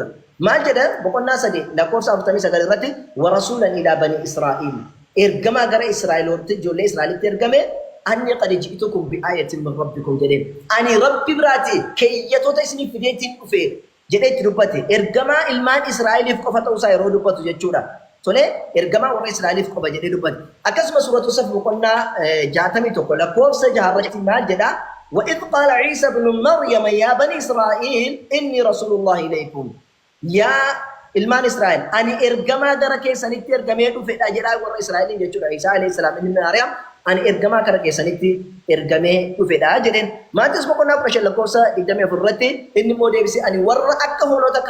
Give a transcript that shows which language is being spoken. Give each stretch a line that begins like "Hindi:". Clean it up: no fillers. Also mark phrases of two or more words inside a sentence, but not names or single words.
Oromo: Maal jedha boqonnaa 3 lakkoofsa 49 irratti
Arabic: ورسولا إلى بني إسرائيل
Oromo: ergamaa gara Israa'elotti ijoollee Israa'elitti ergame
Arabic: أني قد جئتكم بآية من ربكم
Oromo: jedheen ani Rabbi biraati keeyyatoota isiniif fideetiin dhufe jedhee itti dubbate ergamaa ilmaan Israa'eliif qofa ta'uusaa yeroo dubbatu jechuudha. Tole ergamaa warra Israa'eliif qofa jedhee dubbate. Akkasuma suuratu Saf boqonnaa 61 lakkoofsa 6 irratti maal jedha?
Arabic: وإذ قال عيسى ابن مريم يا بني إسرائيل إني رسول الله إليكم يا
Oromo: ilmaan Israa'el ani ergamaa gara keessanitti ergamee dhufedha jedhaa warra Israa'eliin jechuudha. Isaa
Arabic: عليه السلام
Oromo: inni Maariyaam ani ergamaa gara keessanitti ergamee dhufedha jedheen. Maatiyos boqonnaa 15 lakkoofsa 24 irratti inni immoo deebisee ani warra akka hoolota